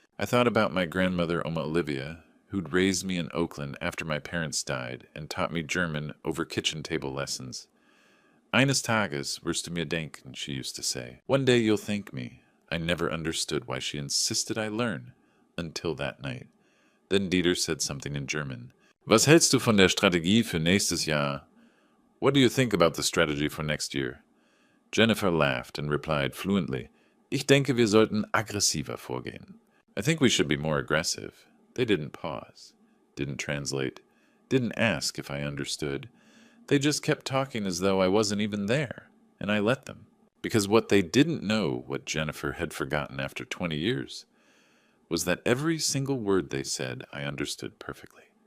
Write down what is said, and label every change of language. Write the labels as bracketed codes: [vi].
[en] I thought about my grandmother Oma Olivia, who'd raised me in Oakland after my parents died and taught me German over kitchen table lessons. [de] Eines Tages wirst du mir denken, [en] she used to say. One day you'll thank me. I never understood why she insisted I learn, until that night. Then Dieter said something in German. [de] Was hältst du von der Strategie für nächstes Jahr? [en] What do you think about the strategy for next year? Jennifer laughed and replied fluently, [de] Ich denke, wir sollten aggressiver vorgehen. [en] I think we should be more aggressive. They didn't pause, didn't translate, didn't ask if I understood. They just kept talking as though I wasn't even there, and I let them. Because what they didn't know, what Jennifer had forgotten after 20 years, was that every single word they said I understood perfectly.